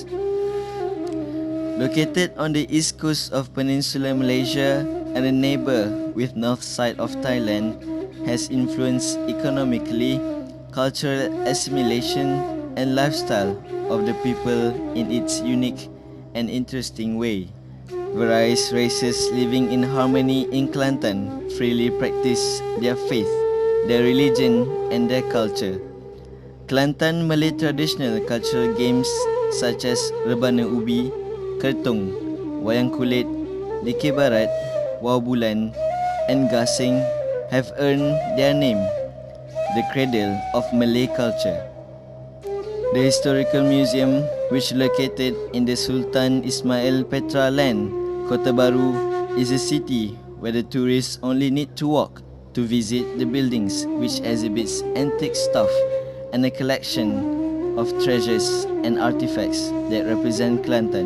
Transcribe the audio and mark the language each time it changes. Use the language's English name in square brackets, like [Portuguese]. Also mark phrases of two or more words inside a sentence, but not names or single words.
[English] Located on the east coast of Peninsular Malaysia and a neighbour with north side of Thailand, has influenced economically, cultural assimilation and lifestyle of the people in its unique and interesting way. Various races living in harmony in Kelantan freely practice their faith, their religion and their culture. Kelantan Malay traditional cultural games such as [Malay] rebana ubi, [English] kertung, [Malay] wayang kulit, dikir barat, wau bulan [English] and gasing have earned their name, the cradle of Malay culture. The historical museum, which located in the Sultan Ismail Petra land, Kota Baru, is a city where the tourists only need to walk to visit the buildings, which exhibits antique stuff and a collection of treasures and artifacts that represent Kelantan.